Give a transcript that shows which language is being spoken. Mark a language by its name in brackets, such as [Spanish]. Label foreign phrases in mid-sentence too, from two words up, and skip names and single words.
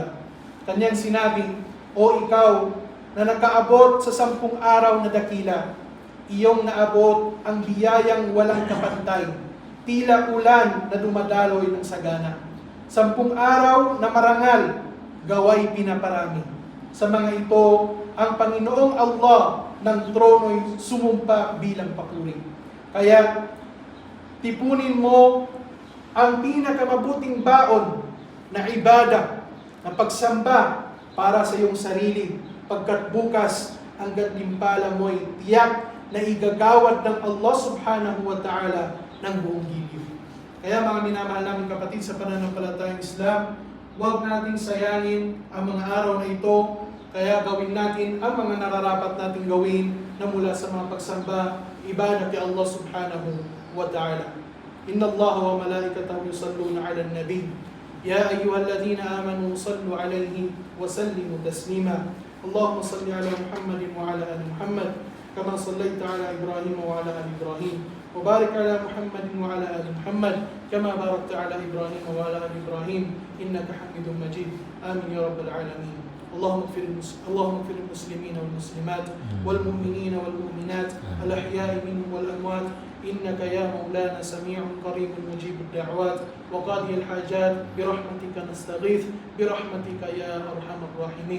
[Filipino] Kanyang sinabi, O ikaw na nakaabot sa 10 araw na dakila, iyong naabot ang biyayang walang kapantay, tila ulan na dumadaloy ng sagana. 10 araw na marangal, gaway pinaparami. Sa mga ito, ang Panginoong Allah ng trono'y sumumpa bilang papuri. Kaya, tipunin mo ang pinakamabuting baon na ibada, na pagsamba para sa iyong sarili, pagkat bukas ang gantimpala mo'y tiyak na igagawad ng Allah [Arabic] سبحانه وتعالى [Filipino] ng buong giliw. Kaya mga minamahal namin kapatid sa pananampalatayang Islam, huwag nating sayangin ang mga araw na ito. Kaya gawin natin ang mga nararapat nating gawin na mula sa mga pagsamba, ibadah kay Allah [Arabic] سبحانه وتعالى. إن الله وملائكته يصلون على النبي. يا أيها الذين آمنوا صلوا عليه وسلموا تسليما. اللهم صل على محمد وعلى آل محمد كما صليت على إبراهيم وعلى آل إبراهيم. وبارك على محمد وعلى آل محمد كما باركت على إبراهيم وعلى آل إبراهيم إنك حميد مجيد آمين يا رب العالمين. اللهم اغفر المسلمين والمسلمات والمؤمنين والمؤمنات الأحياء منهم والأموات إنك يا مولانا سميع قريب مجيب الدعوات وقاضي الحاجات برحمتك نستغيث برحمتك يا أرحم الراحمين.